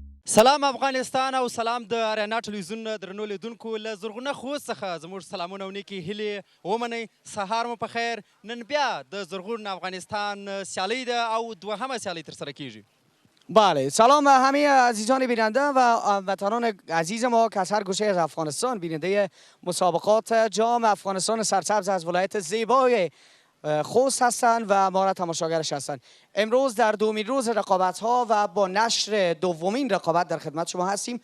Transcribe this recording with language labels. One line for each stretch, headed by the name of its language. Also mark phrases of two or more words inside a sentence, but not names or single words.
Pashto: سلام افغانستان او سلام د اریانا ټلویزیون درنو لیدونکو له زرغونه خوست څخه زموږ سلامونه او نیکې هیلې ومنئ. سهار مو په خیر. نن بیا د زرغون افغانستان سیالۍ ده او دوهمه سیالۍ ترسره کیږي.
Persian: بله، سلام به همه عزیزان بیننده و وطنان عزیز ما که از هر گوشه از افغانستان بیننده مسابقات جام افغانستان سرسبز از ولایت زیبای خوست هستند و ما را تماشاگرش هستند. امروز در دومین روز رقابت ها و با نشر دومین رقابت در خدمت شما هستیم.